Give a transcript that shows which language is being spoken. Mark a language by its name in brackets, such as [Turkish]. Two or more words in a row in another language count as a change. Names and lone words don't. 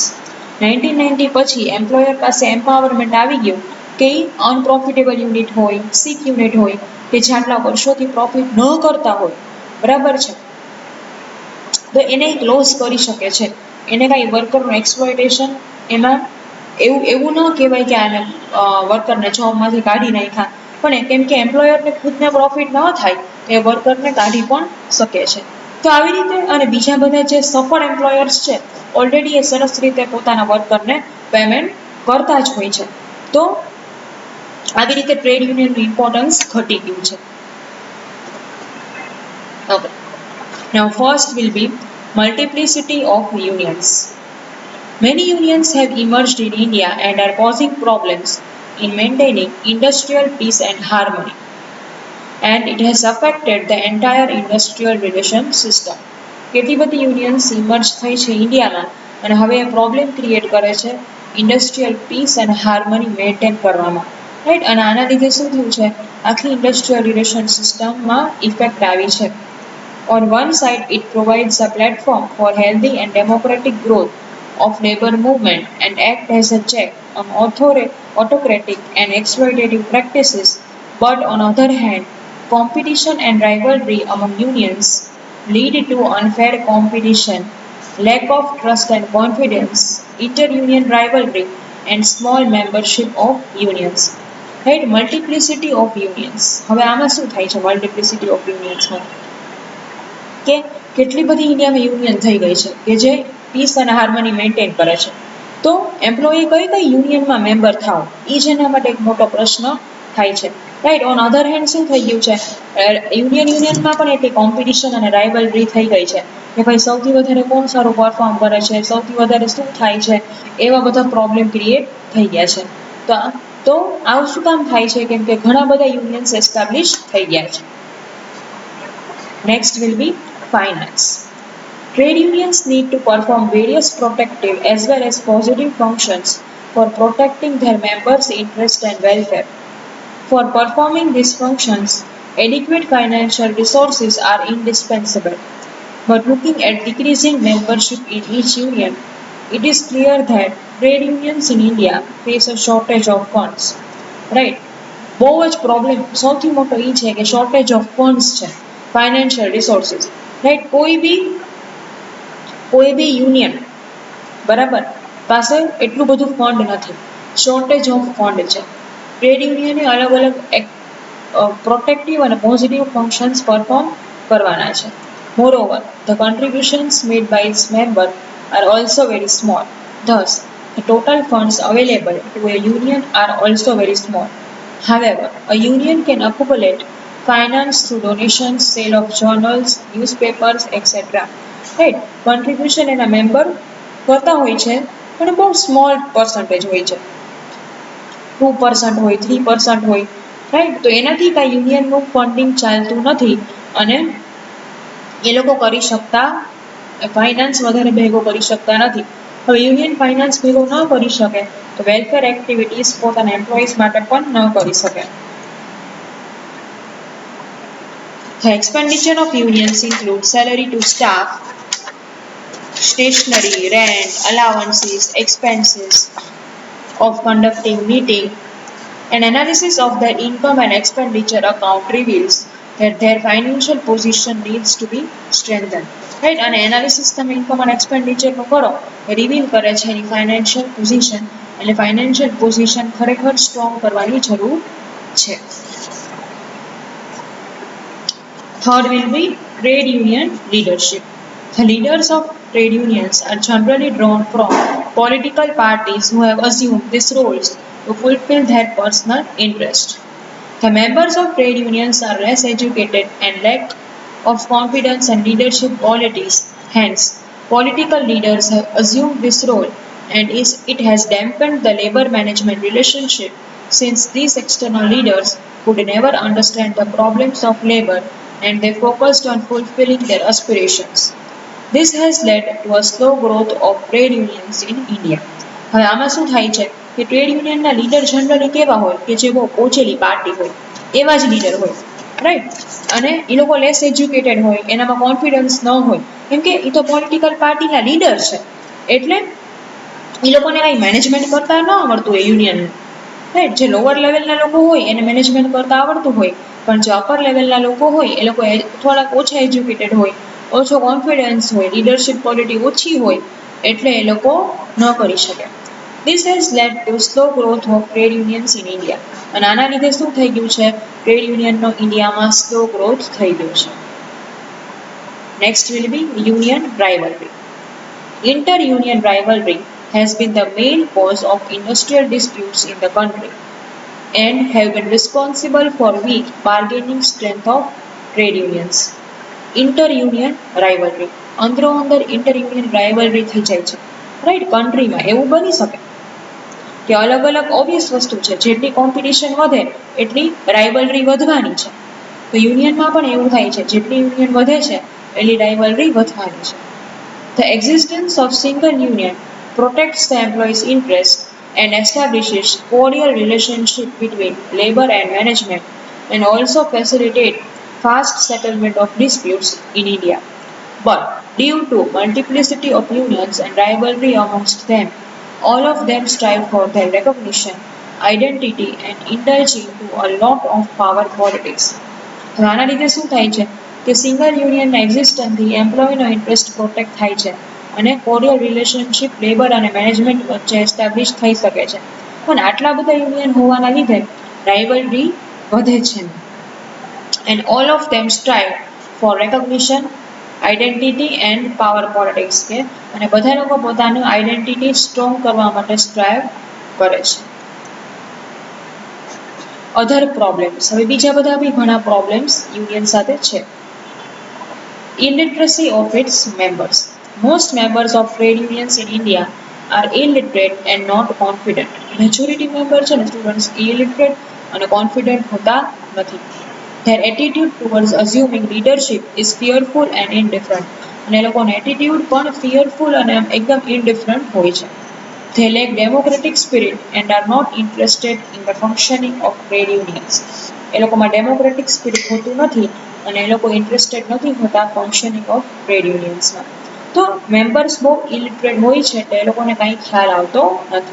[Gujarati] 1990 પછી એમ્પ્લોયર પાસે એમ્પાવરમેન્ટ આવી ગયું કે [English] unprofitable unit [Gujarati] હોય, [English] sick unit [Gujarati] હોય કે જે આટલા વર્ષોથી પ્રોફિટ ન કરતા હોય, બરાબર છે, તો એને ક્લોઝ કરી શકે છે. એને કાંઈ વર્કરનું એક્સપ્લોઇટેશન એમાં એવું ન કહેવાય કે આને વર્કરને જોબમાંથી કાઢી નાખ્યા, પણ કેમ કે એમ્પ્લોયરને ખુદને પ્રોફિટ ન થાય એ વર્કરને કાઢી પણ શકે છે. તો આવી રીતે અને બીજા બધા જે સફળ એમ્પ્લોયર્સ છે ઓલરેડી એ સરસ રીતે પોતાના વર્કરને પેમેન્ટ કરતા જ હોય છે. તો આવી રીતે ટ્રેડ યુનિયનનું ઇમ્પોર્ટન્સ ઘટી ગયું છે. ઓકે, [English] now first will be multiplicity of unions. Many unions have emerged in India and are causing problems in maintaining industrial peace and harmony, and it has affected the entire industrial relation system. [Gujarati] કેટલી બધી યુનિયન્સ ઇમર્જ થઈ છે ઇન્ડિયામાં અને હવે એ [English] problem create [Gujarati] કરે છે [English] industrial peace [Gujarati] અને હાર્મની મેન્ટેન કરવામાં, રાઈટ. અને આના લીધે શું થયું છે, આખી ઇન્ડસ્ટ્રીયલ રિલેશન સિસ્ટમમાં ઇફેક્ટ આવી છે. [English] On one side, it provides a platform for healthy and democratic growth of labor movement and act as a check on autocratic and exploitative practices. But on other hand, competition and rivalry among unions lead to unfair competition, lack of trust and confidence, inter-union rivalry, and small membership of unions. Right? Multiplicity of unions. [Gujarati] હવે આમાં શું થાય છે [English] multiplicity of unions [Gujarati] માં? કે કેટલી બધી ઇન્ડિયામાં યુનિયન થઈ ગઈ છે કે જે પીસ અને હાર્મની મેન્ટેન કરે છે. તો એમ્પ્લોયી કઈ કઈ યુનિયનમાં મેમ્બર થાવ એ જ એના માટે એક મોટો પ્રશ્ન થાય છે, રાઈટ. [English] On other hand [Gujarati] શું થઈ ગયું છે, યુનિયનમાં પણ એટલી કોમ્પિટિશન અને રાઇવલરી થઈ ગઈ છે કે ભાઈ સૌથી વધારે કોણ સારું પરફોર્મ કરે છે, સૌથી વધારે શું થાય છે, એવા બધા [English] problem create [Gujarati] થઈ ગયા છે. તો આવું શું કામ થાય છે, કેમ કે ઘણા બધા યુનિયન્સ એસ્ટાબ્લિશ થઈ ગયા છે. [English] Next will be finance. Trade unions need to perform various protective as well as positive functions for protecting their members' interest and welfare. For performing these functions, adequate financial resources are indispensable. But looking at decreasing membership in each union, it is clear that trade unions in India face a shortage of funds. Right? [Gujarati] બહુ જ પ્રોબ્લેમ સૌથી મોટો એ છે કે [English] shortage of funds [Gujarati] છે, [English] financial resources, [Gujarati] રાઈટ. કોઈ બી યુનિયન બરાબર પાસે એટલું બધું ફંડ નથી, [English] shortage of fund [Gujarati] છે. ટ્રેડ યુનિયને અલગ અલગ પ્રોટેક્ટિવ અને [English] positive functions perform [Gujarati] કરવાના છે. [English] Moreover, the contributions made by its member are also very small. Thus, the total funds available to a union are also very small. However, a union can accumulate finance through donations, sale of journals, newspapers, etc. [Gujarati] Right? Contribution એના મેમ્બર કરતા હોય છે પણ બહુ [English] small percentage [Gujarati] હોય છે, 2% હોય, 3% હોય, રાઈટ. તો એનાથી કાંઈ યુનિયનનું ફંડિંગ ચાલતું નથી અને એ લોકો કરી શકતા, ફાઇનાન્સ વધારે ભેગો કરી શકતા નથી. હવે યુનિયન ફાઇનાન્સ ભેગો ન કરી શકે તો [English] welfare activities [Gujarati] પોતાના એમ્પ્લોઈઝ માટે પણ ન કરી શકે. [English] The expenditure of unions include salary to staff, stationery, rent, allowances, expenses of conducting meeting. An analysis of their income and expenditure account reveals that their financial position needs to be strengthened. Right? [Gujarati] અને એનાલિસિસ તમે ઇન્કમ અને એક્સપેન્ડિચરનું કરો એ રિવીલ કરે છે એની [English] financial position, [Gujarati] એટલે [English] financial position [Gujarati] ખરેખર સ્ટ્રોંગ કરવાની જરૂર છે. [English] Third will be trade union leadership. The leaders of trade unions are generally drawn from political parties who have assumed these roles to fulfill their personal interest. The members of trade unions are less educated and lack of confidence and leadership qualities. Hence, political leaders have assumed this role, and it has dampened the labor management relationship, since these external leaders could never understand the problems of labor and they focused on fulfilling their aspirations. This has led to a slow growth of trade unions in India. [Gujarati] હવે આમાં શું થાય છે કે ટ્રેડ યુનિયનના લીડર જનરલી કેવા હોય કે જે બહુ પહોંચેલી પાર્ટી હોય એવા જ લીડર હોય, રાઈટ. અને એ લોકો [English] less educated [Gujarati] હોય, એનામાં કોન્ફિડન્સ ન હોય, કેમ કે એ તો પોલિટિકલ પાર્ટીના લીડર છે એટલે એ લોકોને કાંઈ મેનેજમેન્ટ કરતા ન આવડતું હોય યુનિયનનું, રાઈટ. જે લોઅર લેવલના લોકો હોય એને મેનેજમેન્ટ કરતા આવડતું હોય, પણ જે અપર લેવલના લોકો હોય એ લોકો થોડાક ઓછા એજ્યુકેટેડ હોય, ઓછો કોન્ફિડન્સ હોય, [English] leadership quality [Gujarati] ઓછી હોય એટલે એ લોકો ન કરી શકે. [English] This has led to slow growth of trade unions in India. [Gujarati] અને આના લીધે શું થઈ ગયું છે, ટ્રેડ યુનિયનનો ઇન્ડિયામાં [English] slow growth [Gujarati] થઈ ગયો છે. [English] Next will be union rivalry. Inter-union rivalry has been the main cause of industrial disputes in the country and have been responsible for weak bargaining strength of trade unions. Inter-union rivalry, [Gujarati] અંદરો અંદર [English] inter-union rivalry [Gujarati] થઈ જાય છે, રાઈટ. કન્ટ્રીમાં એવું બની શકે કે અલગ અલગ ઓબ્વિયસ વસ્તુ છે, જેટલી કોમ્પિટિશન વધે એટલી રાઇવલરી વધવાની છે. તો યુનિયનમાં પણ એવું થાય છે, જેટલી યુનિયન વધે છે એટલી રાઇવલરી વધવાની છે. [English] The existence of single union protects the employee's interest and establishes cordial relationship between labor and management, and also facilitate fast settlement of disputes in India. But due to multiplicity of unions and rivalry amongst them, all of them strive for their recognition, identity, and indulge into a lot of power politics. [Gujarati] તો આના લીધે શું થાય છે કે સિંગલ યુનિયનના એક્ઝિસ્ટન્સથી એમ્પ્લોયનો ઇન્ટરેસ્ટ પ્રોટેક્ટ થાય છે અને [English] cordial relationship [Gujarati] લેબર અને મેનેજમેન્ટ વચ્ચે એસ્ટાબ્લિશ થઈ શકે છે. પણ આટલા બધા યુનિયન હોવાના લીધે રાઇવલરી વધે છે. [English] And all of them strive for recognition, identity and power politics [Gujarati] કે અને બધા લોકો પોતાનું આઈડેન્ટિટી સ્ટ્રોંગ કરવા માટે સ્ટ્રાઇવ કરે છે. અધર પ્રોબ્લેમ્સ, હવે બીજા બધા બી ઘણા પ્રોબ્લેમ્સ યુનિયન સાથે છે. [English] Illiteracy of its members. Most members of trade unions in India are illiterate and not confident. Majority member [Gujarati] છે ને સ્ટુડન્ટ્સ illiterate અને confident હોતા નથી. [English] Their attitude towards assuming leadership is fearful and indifferent. [Gujarati] અને એ લોકોનો એટીટ્યુડ પણ fearful અને એકદમ indifferent હોય છે. [English] They lack democratic spirit and are not interested in the functioning of trade unions. [Gujarati] એ લોકોમાં [English] democratic spirit [Gujarati] હોતું નથી અને એ લોકો ઇન્ટરેસ્ટેડ નથી હોતા [English] functioning of trade unionsમાં. [Gujarati] તો મેમ્બર્સ બહુ ઇલિટરેટ હોય છે એટલે એ લોકોને કાંઈ ખ્યાલ આવતો નથી.